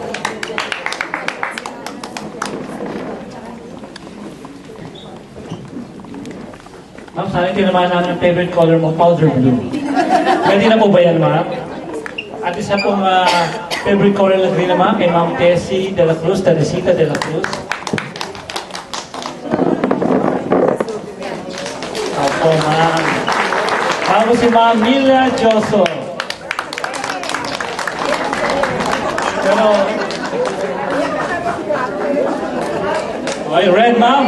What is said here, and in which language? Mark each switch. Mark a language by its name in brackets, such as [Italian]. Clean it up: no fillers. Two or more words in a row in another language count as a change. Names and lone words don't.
[Filipino] Ma'am, sana tinamaan namin ang [English] favorite color [Filipino] mo, [English] powder blue. [Filipino] Pwede na po ba yan, ma'am? At isa pong [English] favorite color [Filipino] na green naman kay Ma'am Tessie de la Cruz, Teresita de la Cruz. Opo, ma'am. Ako si Ma'am Mila Joso. Pero, [English] okay, red, [Filipino] ma'am.